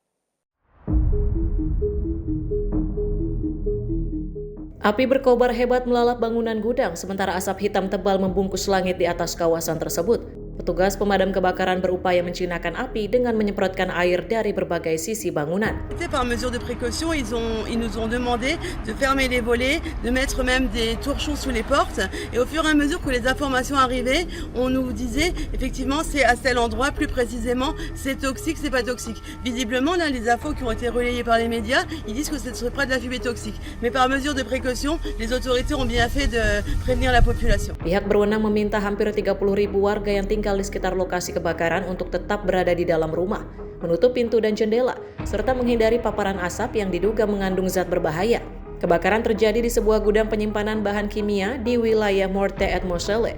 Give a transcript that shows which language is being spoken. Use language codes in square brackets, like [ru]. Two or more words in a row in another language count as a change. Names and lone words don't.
[id] Api berkobar hebat melalap bangunan gudang, sementara asap hitam tebal membungkus langit di atas kawasan tersebut. Petugas pemadam kebakaran berupaya menjinakkan api dengan menyemprotkan air dari berbagai sisi bangunan. [fr] Par mesure de précaution, ils nous ont demandé de fermer les volets, de mettre même des torchons sous les portes. Et au fur et à mesure que les informations arrivaient, on nous disait effectivement c'est à tel endroit, plus précisément c'est toxique, c'est pas toxique. Visiblement là, les infos qui ont été relayées par les médias, ils disent que c'est près de la fumée toxique. Mais par mesure de précaution, les autorités ont bien fait de prévenir la population. [id] Pihak berwenang meminta hampir 30.000 warga yang tinggal di sekitar lokasi kebakaran untuk tetap berada di dalam rumah, menutup pintu dan jendela, serta menghindari paparan asap yang diduga mengandung zat berbahaya. Kebakaran terjadi di sebuah gudang penyimpanan bahan kimia di wilayah Morte et Moselle.